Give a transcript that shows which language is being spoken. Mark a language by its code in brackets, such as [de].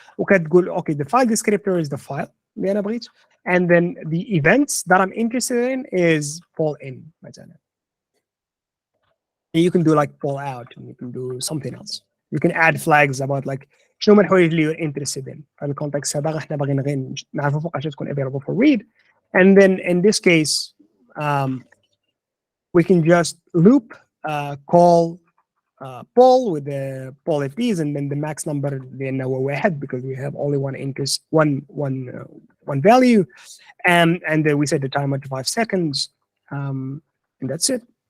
[en] Okay, the file descriptor is the file, and then the events that I'm interested in is poll in. You can do like poll out, and you can do something else. You can add flags about like [ar] شنو هما الحوايج اللي [en] you're interested in. [ar] في الكونتكست هذا احنا باغيين غير نعرفوا فوق عشان تكون [en] available for read. And then in this case, we can just loop call poll with the poll FDs, and then the max number [ar] لأنه هو واحد [en] because we have only one interest, one value, and then we set the timer to 5 seconds, and that's it.